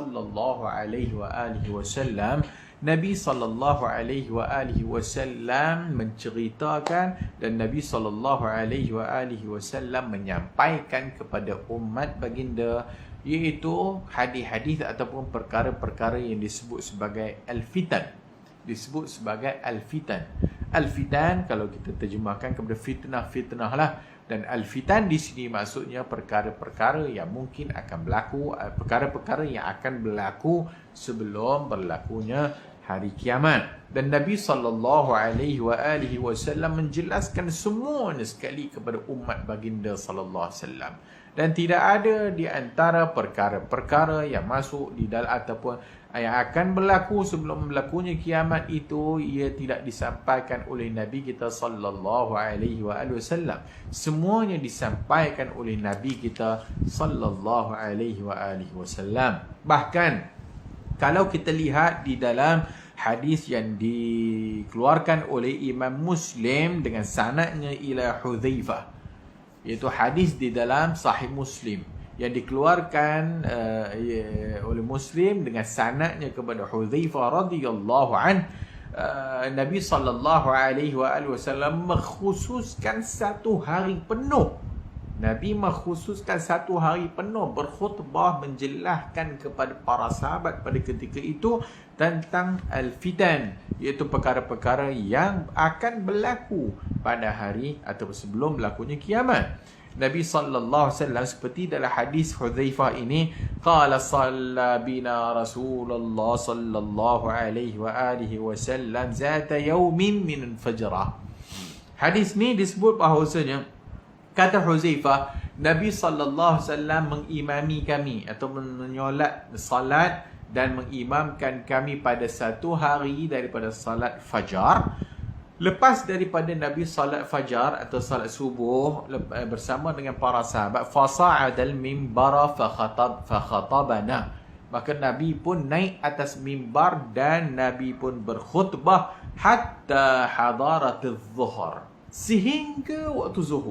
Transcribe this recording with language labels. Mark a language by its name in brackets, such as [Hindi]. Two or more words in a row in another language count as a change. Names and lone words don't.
[Malay] SAW, Nabi SAW menceritakan dan Nabi SAW menyampaikan kepada umat baginda, iaitu hadis-hadis ataupun perkara-perkara yang disebut sebagai al-fitan. Disebut sebagai al-fitan. Al-fitan kalau kita terjemahkan kepada fitnah lah. Dan al-fitan di sini maksudnya perkara-perkara yang mungkin akan berlaku, perkara-perkara yang akan berlaku sebelum berlakunya hari kiamat. Dan Nabi SAW menjelaskan semuanya sekali kepada umat baginda [Arabic] صلى الله عليه وسلم. [Malay] Dan tidak ada di antara perkara-perkara yang masuk di dalam ataupun yang akan berlaku sebelum berlakunya kiamat itu, ia tidak disampaikan oleh Nabi kita [Arabic] صلى الله عليه وسلم. [Malay] Semuanya disampaikan oleh Nabi kita [Arabic] صلى الله عليه وسلم. [Malay] Bahkan kalau kita lihat di dalam hadis yang dikeluarkan oleh Imam Muslim dengan sanadnya ila Hudzaifah, iaitu hadis di dalam Sahih Muslim yang dikeluarkan oleh Muslim dengan sanadnya kepada Hudzaifah [Arabic] رضي الله عنه, [Malay] Nabi [Arabic] صلى الله عليه وسلم [Malay] mengkhususkan satu hari penuh. Nabi mengkhususkan satu hari penuh berkhutbah menjelaskan kepada para sahabat pada ketika itu tentang al-fitan, iaitu perkara-perkara yang akan berlaku pada hari atau sebelum berlakunya kiamat. Nabi [Arabic] صلى الله عليه وسلم [Malay] seperti dalam hadis Hudzaifah ini, [Arabic] قال صلى بنا رسول الله صلى الله عليه وسلم ذات يوم من فجره. [Malay] Hadis ni disebut bahawasanya, kata Hudzaifah, Nabi [Arabic] صلى الله عليه وسلم [Malay] mengimami kami atau menyolat salat dan mengimamkan kami pada satu hari daripada salat fajar. Lepas daripada Nabi salat fajar atau salat subuh bersama dengan para sahabat, [Arabic] فصعد المنبر فخطبنا, [Malay] maka Nabi pun naik atas mimbar dan Nabi pun berkhutbah [Arabic] حتى حضرت الظهر, [Malay] sehingga waktu zuhur.